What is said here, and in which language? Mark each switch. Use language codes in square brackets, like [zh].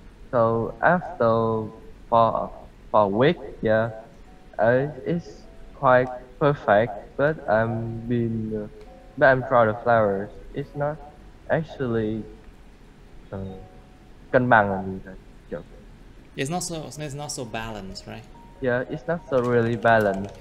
[en] So after for a week, yeah, it's quite perfect. But I'm draw the flowers. It's not actually [vi] cân bằng là gì vậy? [en] It's not so balanced, right? Yeah, it's not so really balanced.